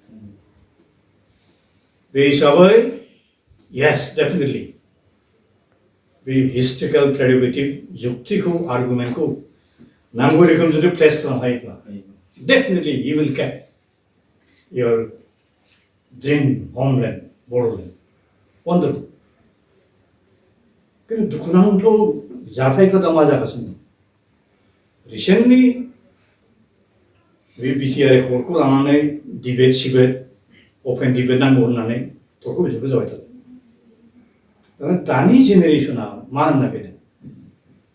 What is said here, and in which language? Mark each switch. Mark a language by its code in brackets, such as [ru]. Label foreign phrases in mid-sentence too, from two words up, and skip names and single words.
[brx] बे हिसाबै [en] yes definitely [brx] बे [en] historical pedagogic [brx] जुक्तिखौ आर्गुमेन्टखौ नांगौ रोखोम जुदि प्लेस खालामनो हायोब्ला [en] definitely you will get your dream homeland [brx] बर'लेण्ड वन्डारफुल किन्तु दुखुनांथाव जाथायफ्रा दा मा जागासिनो दं रिसेन्टलि बे BTR कर्टखौ लानानै [en] debate open debate [brx] नांगौ होननानै थरख' बिथरख' जाबाय थादों दानि जेनेरेशना मा होननो नागिरदों